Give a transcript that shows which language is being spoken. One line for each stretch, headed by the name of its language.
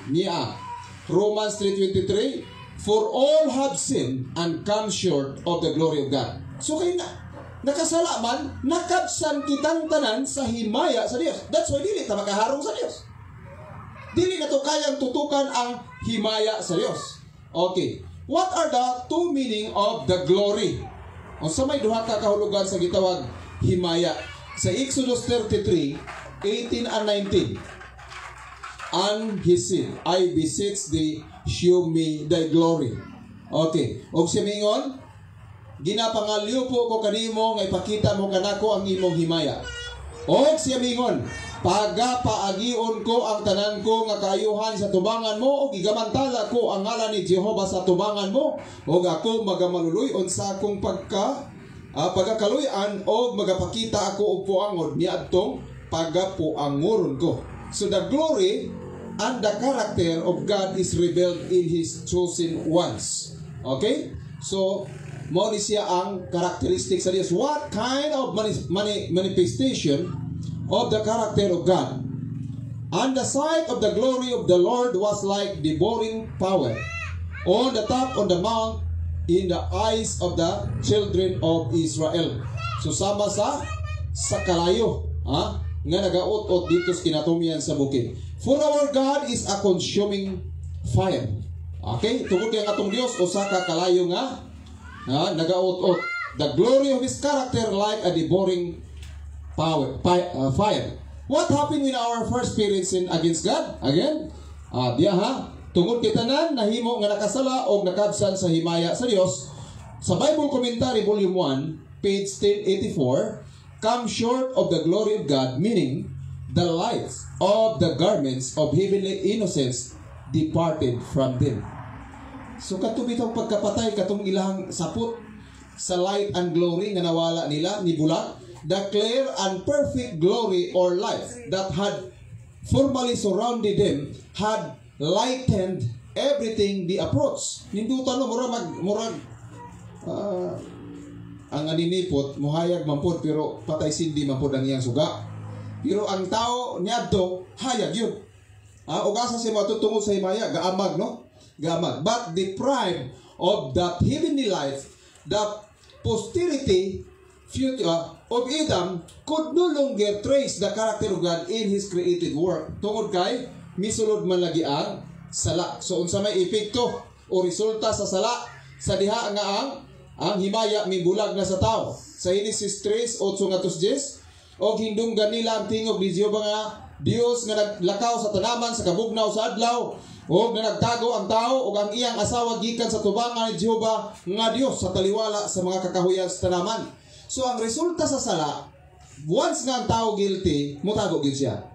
English: Niya, Romans 3:23, for all have sinned and come short of the glory of God.
Cebuano: So kayo nakasala man, nakabsan kitang tanan sa himaya sa Dios.
English: That's why
Cebuano: dili ta makaharong sa Dios. Dili na to kayang tutukan ang himaya sa Dios. Okay.
English: What are the two meaning of the glory?
Cebuano: O sa may duha ka kahulugan sa gitawag himaya.
English: Sa Exodus 33:18 and 19. And he said, I beseech thee, show me thy glory. Okay.
Cebuano: Og siya mingon, ginapangalyo po ko kanimo nga ipakita mo kanako ang imong himaya. Og siya mingon, pagapaagion ko ang tanan ko nga kaayuhan sa tubangan mo, og igamantala ko ang ngalan ni Jehova sa tubangan mo, og ako magamaluluy-on sa akong pagkakaluyan, og magapakita ako og puangod niadtong pagapuangoron ko.
English: So the glory and the character of God is revealed in His chosen ones. Okay?
Cebuano: So, mo ni siya ang characteristics sa Diyos.
English: What kind of manifestation of the character of God? And the sight of the glory of the Lord was like devouring power on the top of the mount in the eyes of the children of Israel.
Cebuano: So, sama sa kalayo. Nga nagaot-ot dito sa kinatumian sa bukid.
English: For our God is a consuming fire. Okay?
Cebuano: Tungod kay atong Dios usa ka kalayo nga nagaot-ot.
English: The glory of His character like a devouring fire. What happened when our first parents sinned against God?
Cebuano: Again, tungod kay tanan nahimo nga nakasala o nakabsan sa himaya sa Dios.
English: Sa Bible Commentary Volume 1, page 1084, come short of the glory of God, meaning the lights of the garments of heavenly innocence departed from them.
Cebuano: So katubitong pagkapatay katong ilang sapot sa light and glory nga nawala nila ni bulag,
English: the clear and perfect glory or light that had formerly surrounded them had lightened everything the approach.
Cebuano: Nindutan no murag ang aninipot, muhayag mampod pero patay sindi mampod ang iyang suga. Pero ang tao niadto hayag yun. O asa siya matutungod sa himaya, gaamag no? Gaamag.
English: But deprived of that heavenly life, the posterity of Adam could no longer trace the character of God in His created work.
Cebuano: Tungod kay misulod man lagi ang sala. So unsa may epekto o resulta sa sala sa diha nga ang himaya mibulag na sa tao. Sa Genesis 3:8-10, og hindunggan nila ang tingog ni Jehova nga Dios nga naglakaw sa tanaman sa kabugnaw sa adlaw, og nga nagtago ang tao og ang iyang asawa gikan sa tubangan ni Jehova nga Dios sa taliwala sa mga kakahuyan sa tanaman. So ang resulta sa sala, once nga ang tao guilty, mutago gid siya.